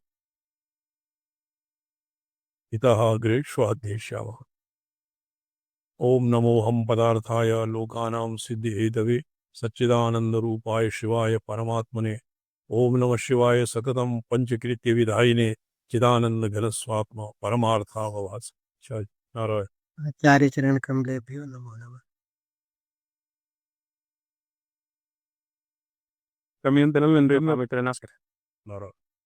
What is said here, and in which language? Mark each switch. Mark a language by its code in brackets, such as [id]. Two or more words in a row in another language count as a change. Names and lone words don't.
[sa] इतः अग्रे श्वः अध्येष्यामः ओम नमो हम पदार्थाय लोकानां सिद्धिहेतवे सच्चिदानंदरूपाय शिवाय परमात्मने ओम नमः शिवाय सततं पंचकृत्य विधायिने चिदानंद घन स्वात्मा परमार्थावभास नारायण आचार्य चरण कमलेभ्यो नमो नमः [es] También tenemos en red, namaste. नारायण